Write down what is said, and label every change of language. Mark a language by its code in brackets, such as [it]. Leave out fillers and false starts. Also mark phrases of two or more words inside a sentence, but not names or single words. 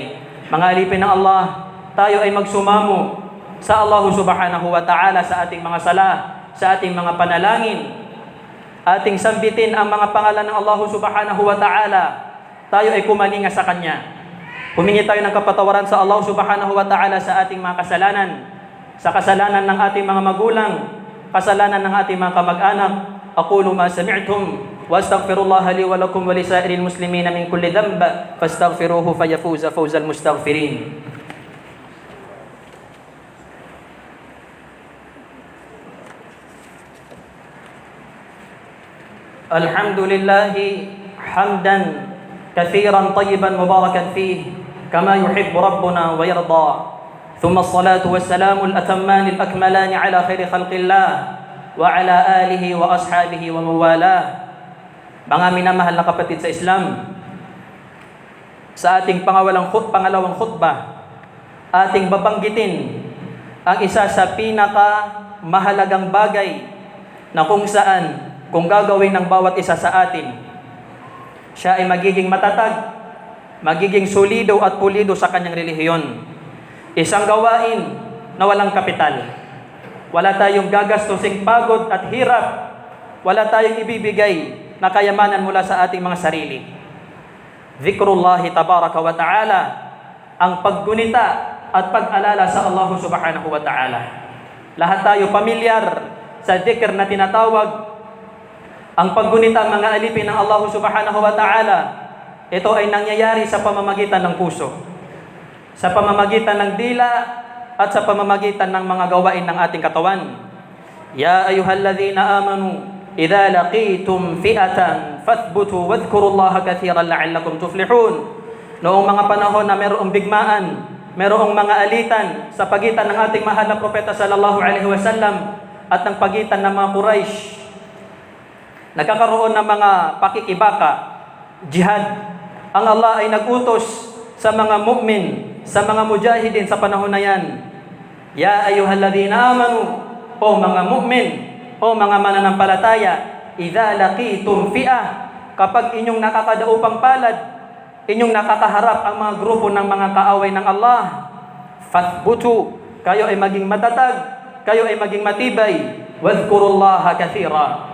[tl] Mga alipin ng Allah, tayo ay magsumamo sa Allah [ar] سبحانه وتعالى [tl] sa ating mga sala, sa ating mga panalangin. Ating sambitin ang mga pangalan ng Allah [ar] سبحانه وتعالى. [tl] Tayo ay kumalinga sa Kanya. Humingi tayo ng kapatawaran sa Allah [ar] سبحانه وتعالى [tl] sa ating mga kasalanan, sa kasalanan ng ating mga magulang, kasalanan ng ating mga kamag-anak. [ar] أقول ما سمعتم وأستغفر الله لي ولكم ولسائر المسلمين من كل ذنب فاستغفروه فيا فوز المستغفرين. الحمد لله حمدا كثيرا طيبا مباركا فيه كما يحب ربنا ويرضى. ثم الصلاة والسلام الأتمان الأكملان على خير خلق الله وعلى آله وأصحابه وموالاه. [tl] Mga minamahal na kapatid sa Islam, sa ating pangalawang khutbah, ating babanggitin ang isa sa pinakamahalagang bagay na kung saan, kung gagawin ng bawat isa sa atin, siya ay magiging matatag, magiging solido at pulido sa kanyang relihiyon. Isang gawain na walang kapital. Wala tayong gagastusing pagod at hirap. Wala tayong ibibigay na kayamanan mula sa ating mga sarili. [ar] ذكر الله تبارك وتعالى, [tl] ang paggunita at pag-alala sa Allah [ar] سبحانه وتعالى. [tl] Lahat tayo pamilyar sa zikr na tinatawag ang paggunita, mga alipin ng Allah [ar] سبحانه وتعالى. [tl] Ito ay nangyayari sa pamamagitan ng puso, sa pamamagitan ng dila, at sa pamamagitan ng mga gawain ng ating katawan. [ar] يا أيها الذين آمنوا إذا لقيتم فئة فاثبتوا واذكروا الله كثيرا لعلكم تفلحون. [tl] Noong mga panahon na mayroong bigmaan, mayroong mga alitan sa pagitan ng ating mahal na propeta [ar] صلى الله عليه وسلم [tl] at ng pagitan ng mga Quraysh, nagkakaroon ng mga pakikibaka, jihad. Ang Allah ay nagutos sa mga mu'min, sa mga mujahidin sa panahon na yan. [ar] يا أيها الذين آمنوا, [tl] o mga mu'min, o mga mananampalataya, [ar] إذا لقيتم فئة, [tl] kapag inyong nakakadaupang palad, inyong nakakaharap ang mga grupo ng mga kaaway ng Allah, fathbutu, kayo ay maging matatag, kayo ay maging matibay, [ar] واذكروا الله كثيرا.